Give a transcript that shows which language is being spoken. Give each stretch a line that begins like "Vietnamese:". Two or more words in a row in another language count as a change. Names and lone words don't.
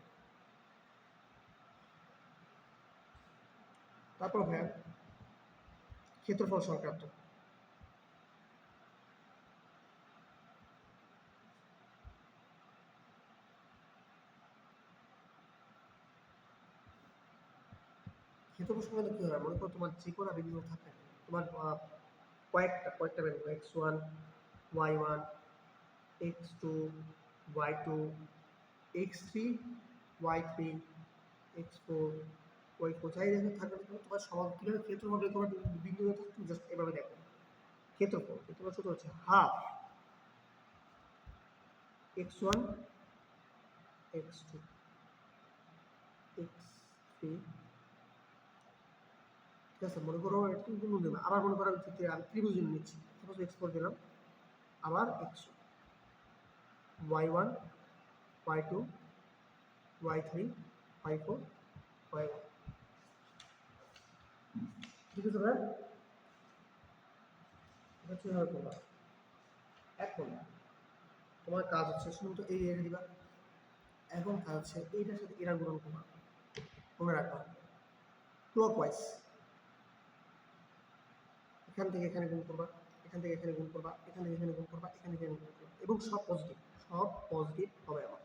Bangla: তারপর ভাইয়া ক্ষেত্রফল সংক্রান্ত, ক্ষেত্রফল সংক্রান্ত কী হয়, মনে করো তোমার যে কোনো বিন্দু থাকে, তোমার কয়েকটা বিন্দু x1 y1 x2 y2 x3 y3 x4 y4 যাই দেখো থাকবে, তোমার সমান কীভাবে ক্ষেত্রফল বের করবে বিন্দু তুমি জাস্ট এভাবে দেখো। ক্ষেত্রফল সূত্র হচ্ছে হাফ x1 x2 x3, ঠিক আছে। মনে করো একটু গুণ দিলাম, আবার মনে করো আমি ত্রিভুজ নিচ্ছি, সাপোজ x4 দিলাম, আবার x1 y1 y2 y3 y4 y1, ঠিক আছে ভাই? এটা কিভাবে করবা? এখন তোমার কাজ হচ্ছে শুধু এই রেখে দিবা। এখন কাজ হচ্ছে এইটার সাথে এরা গুণন করবা, মনে রাখবা ক্লকওয়াইজ, এখান থেকে এখানে গুণ করবা, এখান থেকে এখানে গুণ করবা, এখান থেকে এখানে গুণ করবা, এখান থেকে এখানে গুণ করবা, এবং সব পজিটিভ হবে আমার।